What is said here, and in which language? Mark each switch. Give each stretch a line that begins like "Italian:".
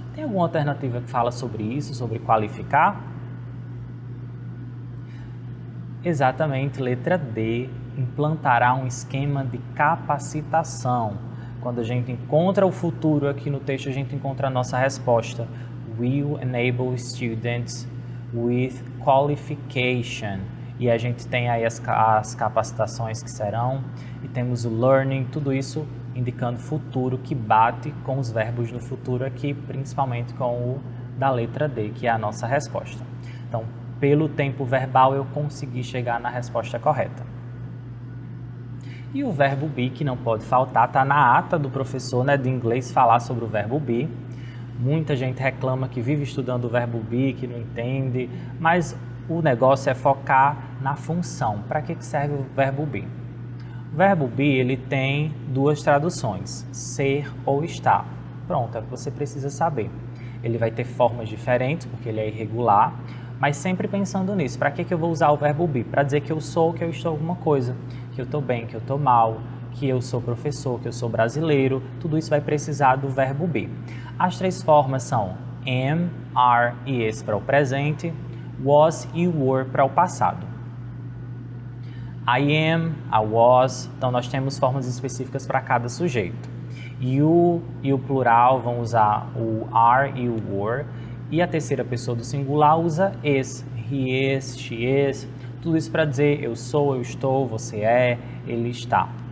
Portuguese: Tem alguma alternativa que fala sobre isso, sobre qualificar? Exatamente, letra D, implantará um esquema de capacitação. Quando a gente encontra o futuro aqui no texto, a gente encontra a nossa resposta.
English: Will enable students with qualification.
Portuguese: E a gente tem aí as capacitações que serão, e temos o learning, tudo isso indicando futuro, que bate com os verbos no futuro aqui, principalmente com o da letra D, que é a nossa resposta. Então, pelo tempo verbal, eu consegui chegar na resposta correta. E o verbo be, que não pode faltar, está na ata do professor, né, de inglês falar sobre o verbo be. Muita gente reclama que vive estudando o verbo be, que não entende, mas o negócio é focar na função. Para que serve o verbo be? O verbo be ele tem duas traduções, ser ou estar. Pronto, é o que você precisa saber. Ele vai ter formas diferentes, porque ele é irregular, mas sempre pensando nisso. Para que eu vou usar o verbo be? Para dizer que eu sou, que eu estou alguma coisa, que eu estou bem, que eu estou mal, que eu sou professor, que eu sou brasileiro, tudo isso vai precisar do verbo be. As três formas são am, are e is para o presente, was e were para o passado.
English: I am, I was,
Portuguese: então nós temos formas específicas para cada sujeito. You e o plural vão usar o are e o were. E a terceira pessoa do singular usa is.
English: He is, she is.
Portuguese: Tudo isso para dizer eu sou, eu estou, você é, ele está.